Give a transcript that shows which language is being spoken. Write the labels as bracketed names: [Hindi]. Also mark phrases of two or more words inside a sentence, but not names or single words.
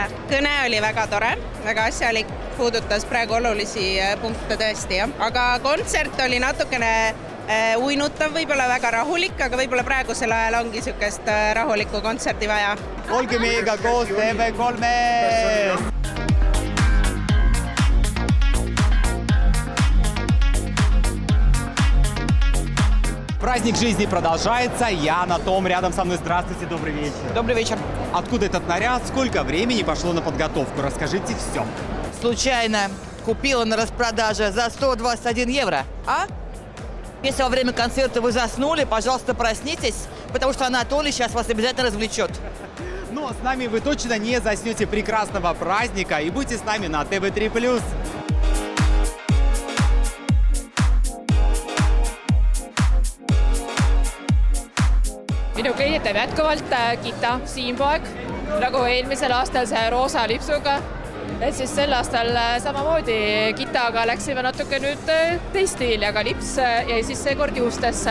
[Estonian] Kõne oli väga tore, väga asjalik, puudutas praegu olulisi punkte tõesti, jah. Aga kontsert oli natukene uinutav, võib-olla väga rahulik, aga võib-olla praegusel ajal ongi niisugust rahulikku kontserti vaja. Olge meiega koos TV3-s! [Russian] Праздник жизни продолжается. Я на том, рядом со мной. Здравствуйте, добрый вечер. Добрый вечер. Откуда этот наряд? Сколько времени пошло на подготовку? Расскажите все. Случайно купила на распродаже за 121 евро. А Если во время концерта вы заснули, пожалуйста, проснитесь, потому что Анатолий сейчас вас обязательно развлечет. Но с нами вы точно не заснете прекрасного праздника и будьте с нами на ТВ3+. [Estonian] minu klient teeb jätkuvalt Gita Siimpoeg, nagu eelmisel aastal see roosa lipsuga. Et siis sel aastal samamoodi Gitaga läksime natuke nüüd teist stiili, aga lips jäi siis seekord juustesse.